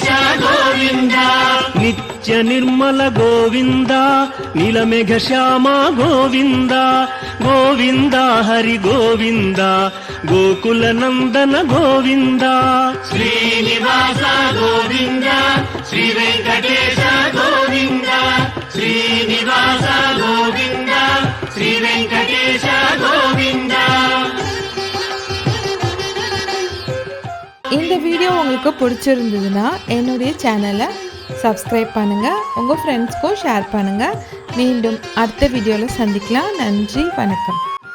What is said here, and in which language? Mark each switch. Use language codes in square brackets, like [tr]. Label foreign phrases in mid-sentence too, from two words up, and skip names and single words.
[sa] గోవింద నిత్య నిర్మల గోవింద నీలమేఘ శ్యామ గోవింద గోవింద హరి గోవింద గోకుల నందన గోవింద శ్రీనివాస గోవింద శ్రీ వెంకటేశ గోవింద శ్రీనివాస గోవింద శ్రీ వెంకటేశ గోవింద. [ta] இந்த வீடியோ உங்களுக்கு பிடிச்சிருந்ததுன்னா என்னுடைய சேனலை சப்ஸ்கிரைப் பண்ணுங்கள், உங்கள் ஃப்ரெண்ட்ஸ்க்கும் ஷேர் பண்ணுங்கள். மீண்டும் அடுத்த வீடியோவில் சந்திக்கலாம். நன்றி, வணக்கம்.